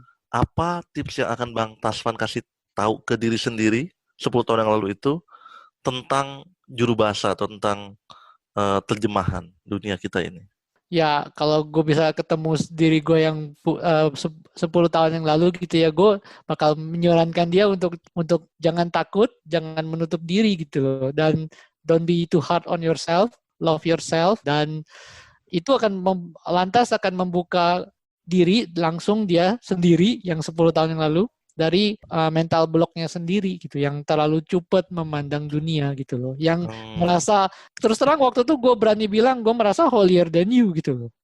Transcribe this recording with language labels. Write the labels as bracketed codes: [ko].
[id] Apa tips yang akan Bang Tasvan kasih tahu ke diri sendiri 10 tahun yang lalu itu tentang juru bahasa atau tentang terjemahan dunia kita ini? Ya, kalau gue bisa ketemu diri gue yang 10 tahun yang lalu gitu ya, gue bakal menyarankan dia untuk jangan takut, jangan menutup diri gitu loh. Dan [en] don't be too hard on yourself, love yourself. [id] Dan itu akan lantas akan membuka diri langsung dia sendiri yang 10 tahun yang lalu dari mental blocknya sendiri gitu, yang terlalu cepat memandang dunia gitu loh, yang merasa terus terang waktu itu gue berani bilang gue merasa [en] holier than you [id] gitu loh.